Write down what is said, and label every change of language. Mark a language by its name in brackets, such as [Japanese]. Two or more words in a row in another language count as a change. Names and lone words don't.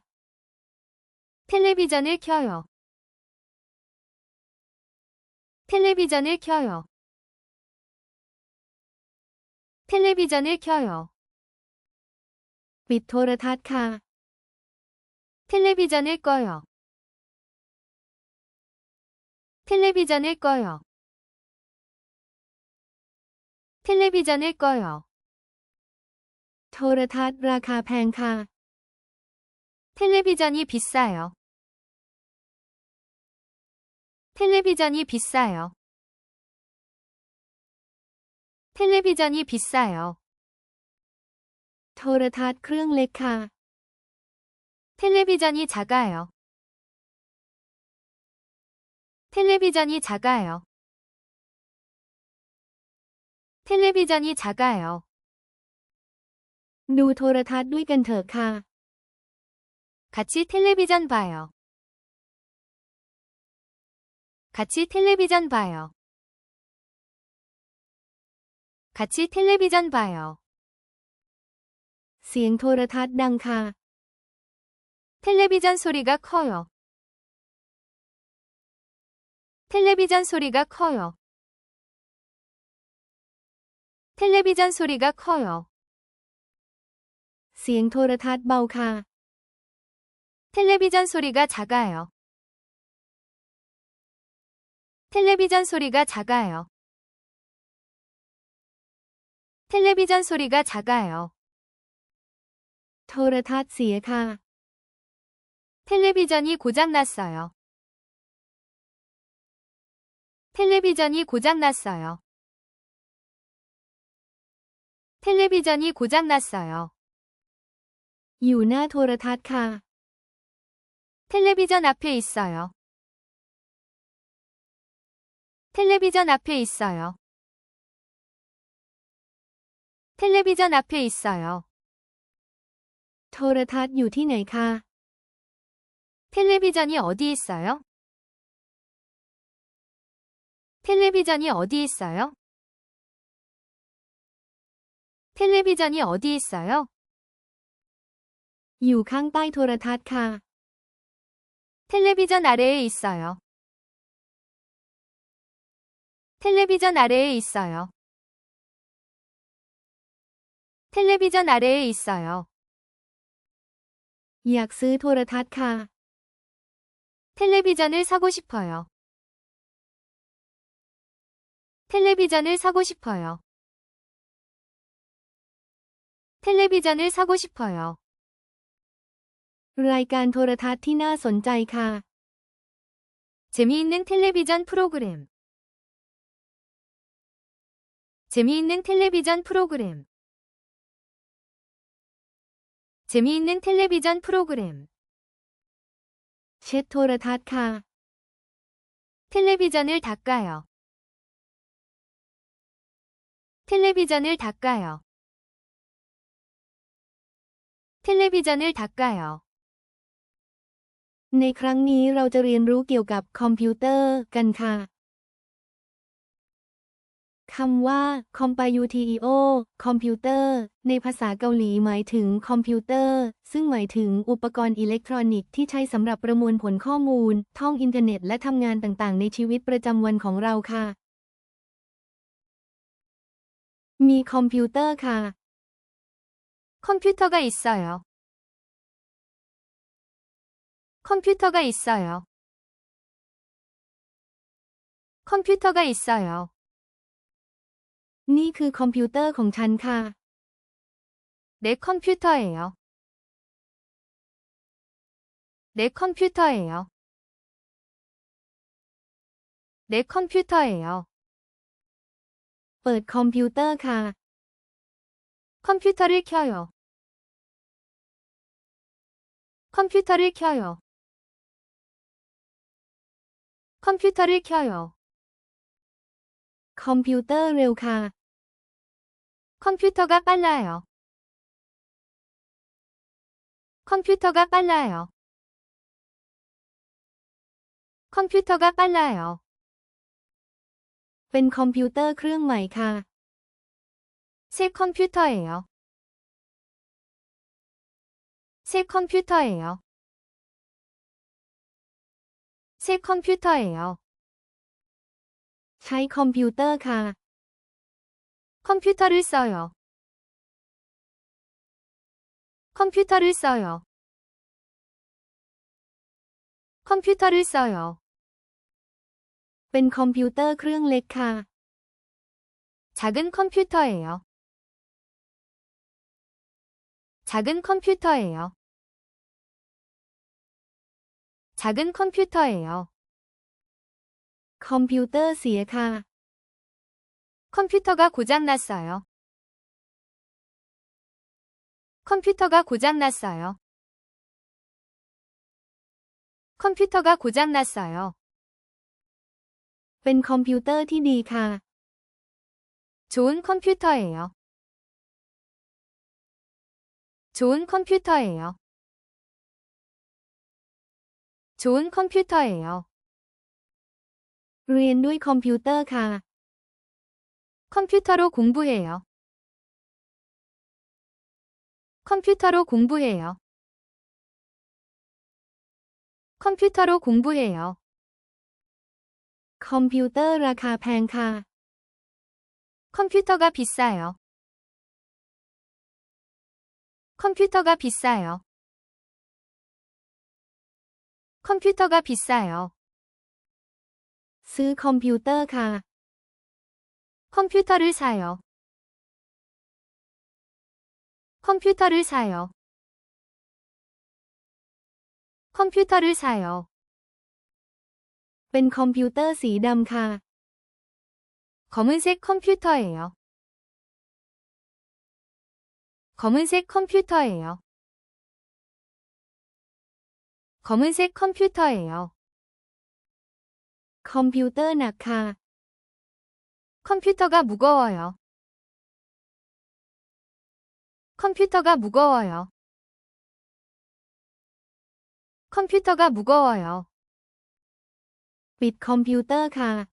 [Korean] 텔레비전을 켜요. 텔레비전을 켜요. 텔레비전을 켜요. [Thai] ปิดโทรทัศน์ค่ะ [Korean] 텔레비전을 꺼요. 텔레비전을 꺼요. 텔레비전을 꺼요. [Thai] โทรทัศน์ราคาแพงค่ะ [Korean] 텔레비전이 비싸요. 텔레비전이 비싸요. 텔레비전이 비싸요. [Thai] โทรทัศน์เครื่องเล็กค่ะ [Korean] 텔레비전이 작아요. 텔레비전이 작아요. 텔레비전이 작아요. [Thai] ดูโทรทัศน์ด้วยกันเถอะค่ะ [Korean] 같이 텔레비전 봐요. 같이 텔레비전 봐요. 같이 텔레비전 봐요. [Thai] เสียงโทรทัศน์ดังค่ะ [Korean] 텔레비전 소리가 커요. 텔레비전 소리가 커요. 텔레비전 소리가 커요. [Thai] เสียงโทรทัศน์เบาค่ะ [Korean] 텔레비전 소리가 작아요. 텔레비전 소리가 작아요. 텔레비전 소리가 작아요. [Thai] โทรทัศน์เสียค่ะ [Korean] 텔레비전이 고장났어요. 텔레비전이 고장났어요. 텔레비전이 고장났어요. [Thai] อยู่หน้าโทรทัศน์ค่ะ [Korean] 텔레비전 앞에 있어요. 텔레비전 앞에 있어요. 텔레비전 앞에 있어요. [Thai] โทรทัศน์อยู่ที่ไหนคะ [Korean] 텔레비전이 어디 있어요? 텔레비전이 어디 있어요? 텔레비전이 어디 있어요? [Thai] อยู่ข้างใต้โทรทัศน์ค่ะ [Korean] 텔레비전 아래에 있어요. 텔레비전 아래에 있어요. 텔레비전 아래에 있어요. [Thai] อยากซื้อโทรทัศน์ค่ะ [Korean] 텔레비전을 사고 싶어요. 텔레비전을 사고 싶어요. 텔레비전을 사고 싶어요. [Thai] รายการโทรทัศน์ที่น่าสนใจค่ะ [Korean] 재미있는 텔레비전 프로그램. 재미있는 텔레비전 프로그램. 재미있는 텔레비전 프로그램. [Thai] เช็ดโทรทัศน์ค่ะ [Korean] 텔레비전을 닦아요. 텔레비전을 닦아요. 텔레비전을 닦아요. [Thai] ในครั้งนี้เราจะเรียนรู้เกี่ยวกับคอมพิวเตอร์กันค่ะคำว่า computer คอมพิวเตอร์ในภาษาเกาหลีหมายถึงคอมพิวเตอร์ซึ่งหมายถึงอุปกรณ์อิเล็กทรอนิกส์ที่ใช้สำหรับประมวลผลข้อมูลท่องอินเทอร์เน็ตและทำงานต่างๆในชีวิตประจำวันของเราค่ะมีคอมพิวเตอร์ค่ะ [Korean] 컴퓨터가 있어요. 컴퓨터가 있어요. 컴퓨터가 있어요. [Thai] นี่คือคอมพิวเตอร์ของฉันค่ะ [Korean] 내 컴퓨터예요. 내 컴퓨터예요. 내 컴퓨터예요. [Thai] เปิดคอมพิวเตอร์ค่ะ [Korean] 컴퓨터를 켜요. 컴퓨터를 켜요. 컴퓨터를 켜요. [Thai] คอมพิวเตอร์เร็วค่ะ [Korean] 컴퓨터가 빨라요. 컴퓨터가 빨라요. 컴퓨터가 빨라요. [Thai] เป็นคอมพิวเตอร์เครื่องใหม่ค่ะ [Korean] 새 컴퓨터예요. 새 컴퓨터예요. 새 컴퓨터예요. [Thai] ใช้คอมพิวเตอร์ค่ะ [Korean] 컴퓨터를 써요. 컴퓨터를 써요. 컴퓨터를 써요. [Thai] เป็นคอมพิวเตอร์เครื่องเล็กค่ะ [Korean] 작은 컴퓨터예요. 작은 컴퓨터예요. 작은 컴퓨터예요. [Thai] คอมพิวเตอร์เสียค่ะ [Korean] 컴퓨터가 고장났어요. 컴퓨터가 고장났어요. 컴퓨터가 고장났어요. [Thai] เป็นคอมพิวเตอร์ที่ดีค่ะ [Korean] 좋은 컴퓨터예요. 좋은 컴퓨터예요. 좋은 컴퓨터예요. [Thai] เรียนด้วยคอมพิวเตอร์ค่ะ [Korean] 컴퓨터로 공부해요. 컴퓨터로 공부해요. 컴퓨터로 공부해요. [Thai] คอมพิวเตอร์ราคาแพงค่ะ [Korean] 컴퓨터가 비싸요. 컴퓨터가 비싸요. 컴퓨터가 비싸요. [Thai] ซื้อคอมพิวเตอร์ค่ะ [Korean] 컴퓨터를 사요. 컴퓨터를 사요. 컴퓨터를 사요. [Thai] เป็นคอมพิวเตอร์สีดำค่ะ [Korean] 검은색 컴퓨터예요. 검은색 컴퓨터예요. 검은색 컴퓨터예요. [Thai] คอมพิวเตอร์หนักค่ะ [Korean] 컴퓨터가 무거워요. 컴퓨터가 무거워요. 컴퓨터가 무거워요. [Thai] ปิดคอมพิวเตอร์ค่ะ